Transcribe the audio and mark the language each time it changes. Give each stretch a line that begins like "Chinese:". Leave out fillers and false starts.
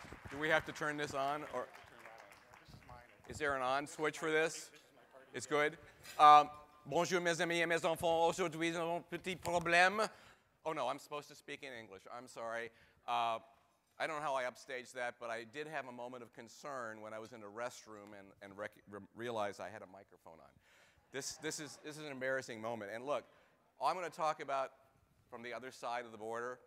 English: Do we have to turn this on? Or is there an on switch for this? It's good.
French: Bonjour mes amis et mes enfants. Aujourd'hui, nous avons un petit problème.
English: Oh no, I'm supposed to speak in English. I'm sorry. I don't know how I upstaged that, but I did have a moment of concern when I was in the restroom and realized I had a microphone on. This is an embarrassing moment. And look, I'm going to talk about from the other side of the border.